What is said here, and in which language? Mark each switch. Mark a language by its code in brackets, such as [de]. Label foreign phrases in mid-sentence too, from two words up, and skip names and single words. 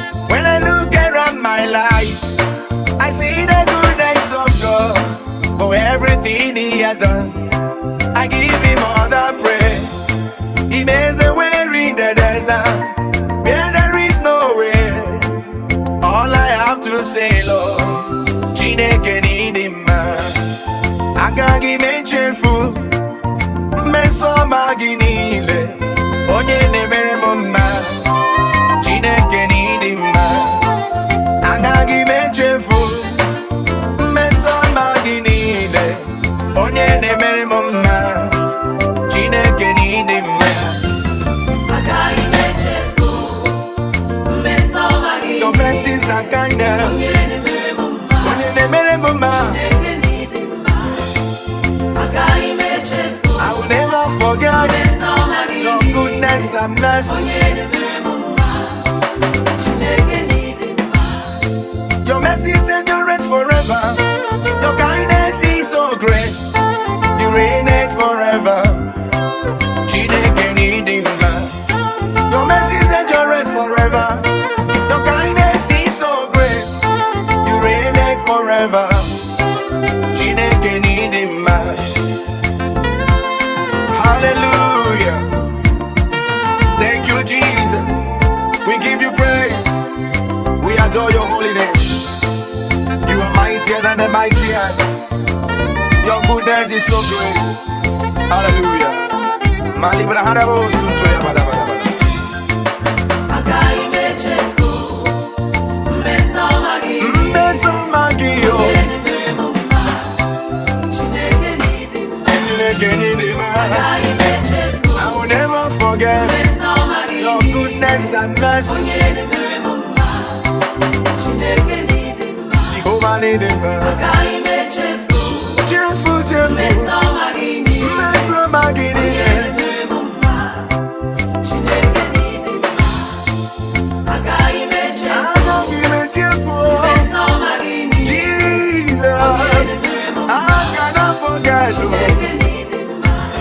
[en] When I look around my life, I see the goodness of God for everything He has done. I give Him all the praise. He makes the way in the desert where there is no way. All I have to say, Lord, [ig] Chineke n'ịdị mma. Agaghị m echefu mmeso ọma gị niile, onye na-emere m mma. Chineke n'ịdị mma. Agaghị m echefu mmeso ọma gị niile, Onye na-emere m mma, Chineke na ị dị mma. Agaghị m echefu mmeso ọma gị. [en] Your mercies are kinder. [ig] Onye na-emere m mma. Onye na-emere m mma. Chineke na ị dị mma. Agaghị m echefu [en] I will never forget [ig] mmeso ọma gị. [en] your goodness and mercy. [ig] Onye na-emere m mma. Chineke na ị dị mma. [en] Your mercies endureth forever. Your kindness is so great. You reign it forever. [ig] Chineke na ị dị mma. [en] Your mercies endureth forever. Your kindness is so great. You reign it forever. [ig] Chineke na ị dị mma. [en] Hallelujah. Thank you, Jesus. We give you praise. We adore your holy name. You are mightier than the mighty hand. Your goodness is so great. Hallelujah. Malibra harabo sunto ya bada bada bada. [ig] Agaghị m echefu mmeso ọma gị. Mmeso ọma gị, oh. Onye na-emere m mma. Chineke na ị dị mma. Chineke na ị dị mma. Agaghị m echefu [en] I will never forget [ig] mmeso ọma gị. [en] your goodness and mercy. [ig] Onye na-emere m mma. Chineke na ị dị mma. Jehovah na ị dị mma. Agaghị m echefu Chefu, chefu. mmeso ọma gị. Mmeso ọma gị Onye niile. na-emere m mma. Chineke na ị dị mma. Agaghị m echefu Agaghị m echefu. mmeso ọma gị. Jesus. Onye na-emere m mma. [en] I cannot forget you. [ig] Chineke na ị dị mma.